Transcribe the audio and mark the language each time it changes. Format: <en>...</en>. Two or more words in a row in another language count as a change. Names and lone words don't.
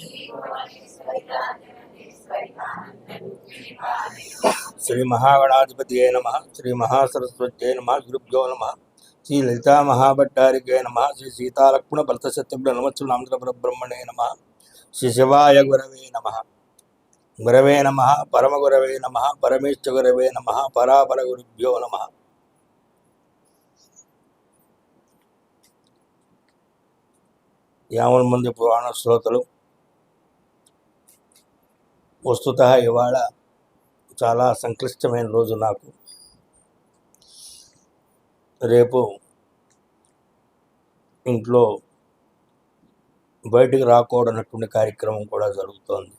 <sa>श्री महागणाधिपतये नमः श्री महासरस्वत्यै नमः गुरुभ्यो नमः श्री ललिता महाभट्टारिके नमः श्री सीतालक्ष्मण भरतशत्रुघ्न नमः परब्रह्मणे नमः श्री शिवाय गुरवे नमः परमगुरवे नमः परमेश्वर गुरवे नमः परापर गुरुभ्यो नमः।</sa> <te>యావన్ మంది పురాణ శ్రోతలు వస్తుతः ఇవాళ చాలా సంక్లిష్టమైన రోజు నాకు. రేపు ఇంట్లో బయటికి రాకూడనటువంటి కార్యక్రమం కూడా జరుగుతోంది.</te>